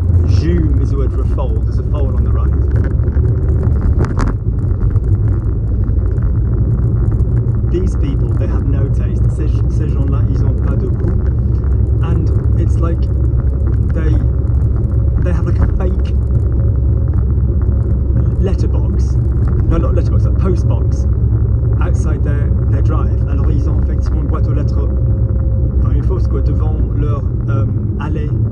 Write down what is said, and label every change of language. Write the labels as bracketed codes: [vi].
[en] Zoom is the word for a fold. There's a fold on the right. These people, they have no taste. [fr] Ces gens-là, ils ont pas de goût. [en] And it's like they have like a fake letterbox, no not letterbox, a postbox outside their drive. [fr] Alors ils ont effectivement une boîte aux lettres, enfin une fausse quoi, devant leur allée.